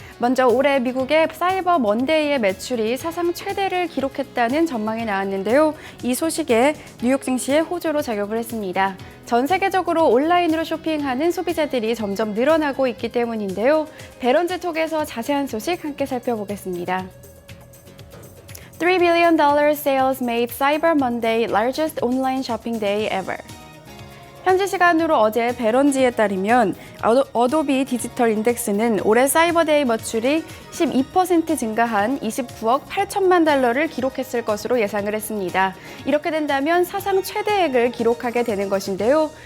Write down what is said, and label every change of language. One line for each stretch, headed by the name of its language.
Korean: 먼저 올해 미국의 사이버 먼데이의 매출이 사상 최대를 기록했다는 전망이 나왔는데요. 이 소식에 뉴욕 증시의 호조로 작용을 했습니다. 전 세계적으로 온라인으로 쇼핑하는 소비자들이 점점 늘어나고 있기 때문인데요. 베런즈 톡에서 자세한 소식 함께 살펴보겠습니다.
English: $3 billion sales made Cyber Monday largest online shopping day ever.
Korean: 현지 시간으로 어제 베런지에 따르면 어도비 디지털 인덱스는 올해 사이버데이 매출이 12% 증가한 29억 8천만 달러를 기록했을 것으로 예상을 했습니다. 이렇게 된다면 사상 최대액을 기록하게 되는 것인데요.